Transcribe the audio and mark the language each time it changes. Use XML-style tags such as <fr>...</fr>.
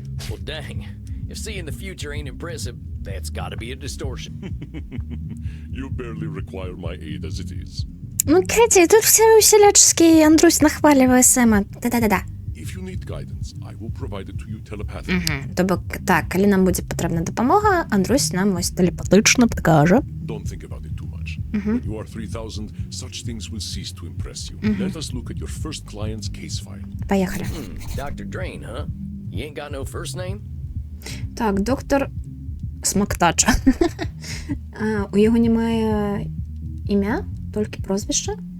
<en>Well, dang. If seeing the future ain't impressive, that's gotta be a distortion. You barely require my aid as it is.</en> <ru>Ну, Кэти, тут все всячески Андрусь нахваливає Сэма. Да-да-да-да.</ru> <en>If you need guidance, I will provide it to you telepathically.</en> <uk>Тобто, так, коли нам буде потрібна допомога, Андрусь нам ось телепатично підкаже.</uk> <en>Don't think about it too much. When you are 3,000, such things will cease to impress you. Let us look at your first client's case file.</en> <uk>Поїхали.</uk> <en>Dr. Drain, huh? You ain't got no first name?</en> <uk>Так, доктор Смоктача. У його немає ім'я, тільки прізвище.</uk>